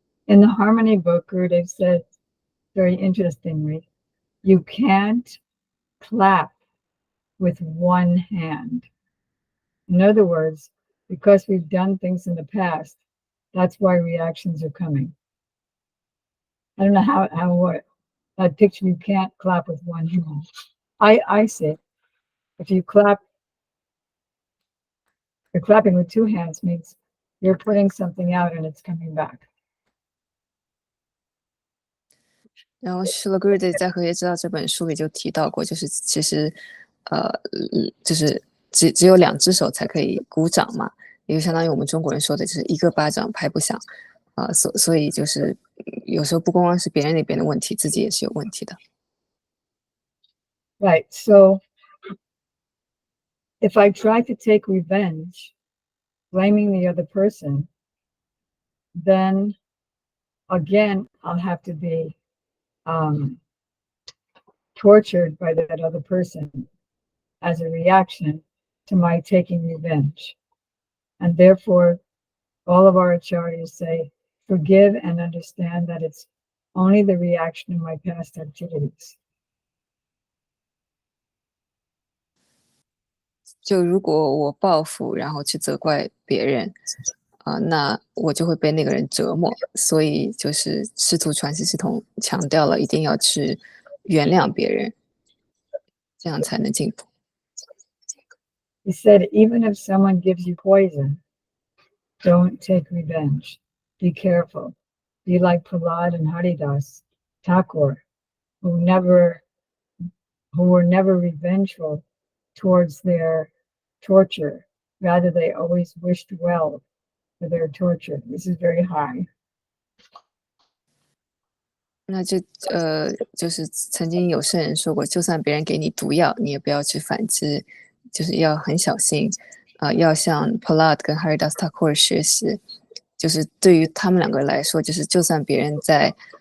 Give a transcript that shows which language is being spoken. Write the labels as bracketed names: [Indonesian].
[English] In the Harmony book, Gurudev said very interestingly, you can't clap with one hand. In other words, because we've done things in the past, that's why reactions are coming. I don't know how what that picture, you can't clap with one hand. I say if you clap, you're clapping with two hands means you're putting something out and it's coming back. [Chinese] 然后 s h u l a g u r u d e 在《和谐之道》这本书里就提到过，就是其实，呃，就是只有两只手才可以鼓掌嘛，也就相当于我们中国人说的，就是一个巴掌拍不响所以就是有时候不光光是别人那边的问题，自己也是有问题的。 [English] Right. So if I try to take revenge, blaming the other person, then again, I'll have to be tortured by that other person as a reaction to my taking revenge. And therefore, all of our acharyas say, forgive and understand that it's only the reaction of my past activities. [Chinese] 就如果我报复，然后去责怪别人，那我就会被那个人折磨。所以就是师徒传系系统强调了，一定要去原谅别人，这样才能进步。 [English] He said, even if someone gives you poison, don't take revenge. Be careful. Be like Prahlad and Haridas Thakur, who were never revengeful towards their torture. Rather, they always wished well for their torture. This is very high. [Chinese] 那就是曾经有圣人说过，就算别人给你毒药，你也不要去反击，就是要很小心，要向 Prahlad 跟 Haridas Thakur 学习，就是对于他们两个来说，就是就算别人在